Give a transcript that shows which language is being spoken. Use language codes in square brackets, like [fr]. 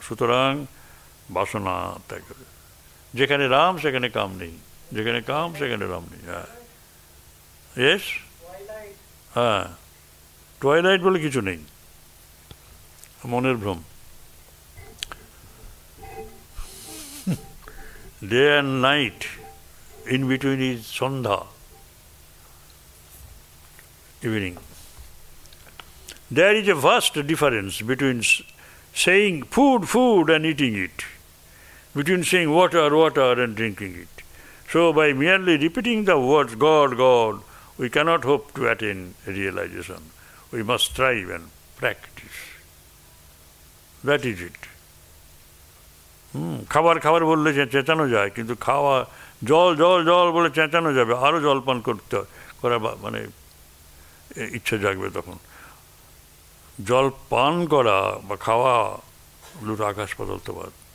[bn] সুতরাং বাসনা ত্যাগ করে, যেখানে রাম সেখানে কাম নেই, যেখানে কাম সেখানে রাম নেই। হ্যাঁ, ইয়েস, হ্যাঁ, টয়লাইট বলে কিছু নেই, মনের ভ্রম। [en] Day and night, in between is Sandha, evening. There is a vast difference between saying food and eating it, between saying water and drinking it. So by merely repeating the words God, we cannot hope to attain realization. We must strive and practice. That is it. [bn] খাবার বললে চেঁচানো যায়, কিন্তু খাওয়া, জল বলে চেঁচানো যাবে, আরও জল পান করা মানে ইচ্ছা জাগবে তখন। জল পান করা বা খাওয়া দুটো আকাশ পাতাল তফাৎ।